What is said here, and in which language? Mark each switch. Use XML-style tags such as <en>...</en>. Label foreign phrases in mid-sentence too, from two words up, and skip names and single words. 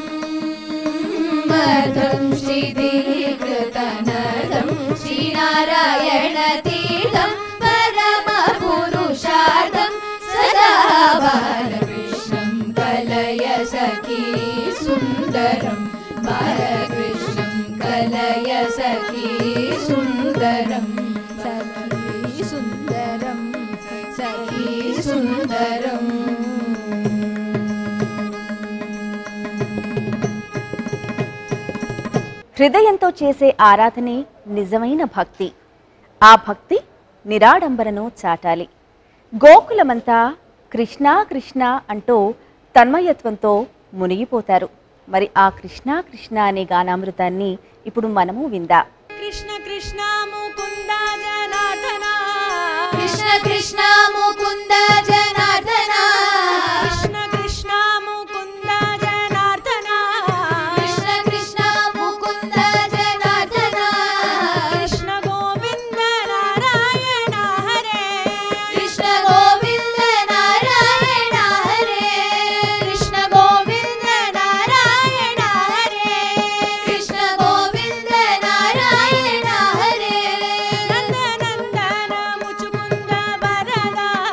<sa>अर्धं शिथिलीकृतनढं श्रीनारायणतीर्थं परमपुरुषार्थं सदा बालकृष्णं कलय सखी सुन्दरं बालकृष्णं कलय सखी सुन्दरं सखी सुन्दरं सखी सुन्दरम्</sa> <te>హృదయంతో చేసే ఆరాధనే నిజమైన భక్తి. ఆ భక్తి నిరాడంబరను చాటాలి. గోకులమంతా కృష్ణ కృష్ణ అంటూ తన్మయత్వంతో మునిగిపోతారు. మరి ఆ కృష్ణ కృష్ణ అనే గానామృతాన్ని ఇప్పుడు మనము విందాం.</te> <sa>కృష్ణ కృష్ణ ముకుంద జనార్దన कृष्ण कृष्ण मुकुन्द जनार्दन కృష్ణ కృష్ణ ముకుంద జనార్దన कृष्ण कृष्ण मुकुन्द जनार्दन కృష్ణ గోవింద నారాయణ హరే कृष्ण गोविन्द नारायण हरे కృష్ణ గోవింద నారాయణ హరే कृष्ण गोविन्द नारायण हरे నందనందన ముచుకుంద వరద</sa>